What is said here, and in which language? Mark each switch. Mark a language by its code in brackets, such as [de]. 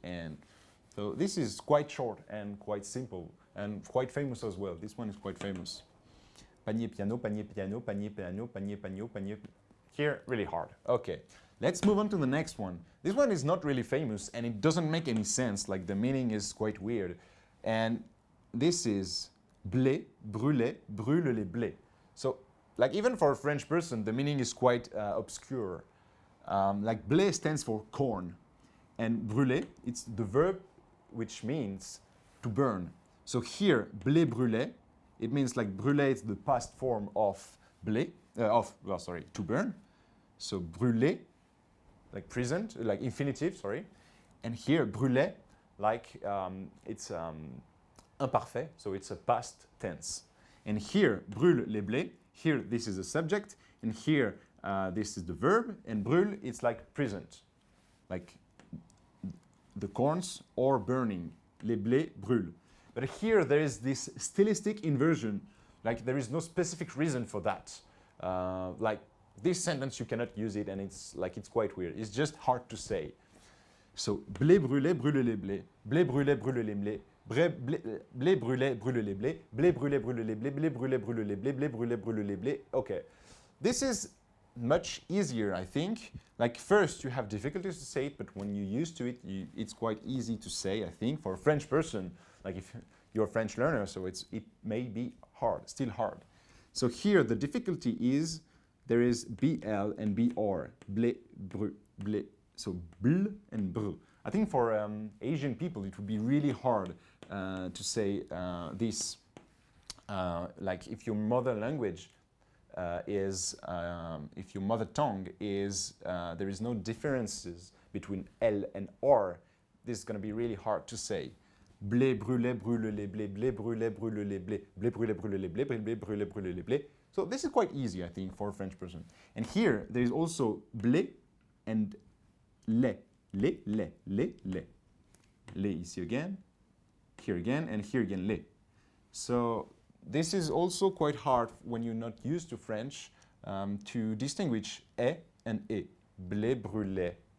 [en] And so this is quite short and quite simple and quite famous as well. This one is quite famous. [fr] Panier, piano, panier, piano, panier, piano, panier, piano, panier. [en] Here, really hard. Okay. Let's move on to the next one. This one is not really famous and it doesn't make any sense, like the meaning is quite weird. And this is [fr] blé, brûler, brûle les blés. [en] So, like even for a French person, the meaning is quite obscure. Like blé stands for corn and brûler, it's the verb which means to burn. So here, blé brûlé, it means like brûler is the past form of blé, to burn. So brûler, like present, like infinitive, sorry. And here, brûler, like it's imparfait, so it's a past tense. And here, [fr] brûle les blés, [en] here this is the subject, and here this is the verb, and brûle, it's like present, like the corns or burning. [fr] Les blés brûlent. [en] But here there is this stylistic inversion, like there is no specific reason for that. Like this sentence you cannot use it, and it's quite weird. It's just hard to say. [fr] So blé brûlé brûle les blés, blé brûlé brûle les blés, blé brûlé brûle les blés, blé brûlé brûle les blés, blé brûlé brûle les blés, blé brûlé brûle les blés. [en] Okay, this is much easier, I think. Like first you have difficulties to say it, but when you're used to it, it's quite easy to say, I think, for a French person. Like if you're a French learner, so it may be hard, still hard. So here the difficulty is there is BL and BR, blé, brû, blé. So bl and br. I think for Asian people it would be really hard to say this. Like if your mother language if your mother tongue is, there is no differences between L and R, this is going to be really hard to say. [fr] Blé brûlé brûle les blés, blé brûlé brûle les blés, blé brûlé brûle les blés, blé brûlé brûle les blés. [en] So this is quite easy, I think, for a French person. And here there is also blé and lait. Lait, lait, lait, lait. Lait ici again, here again, and here again, lait. So this is also quite hard when you're not used to French to distinguish e and e. [fr] Blé brûlé.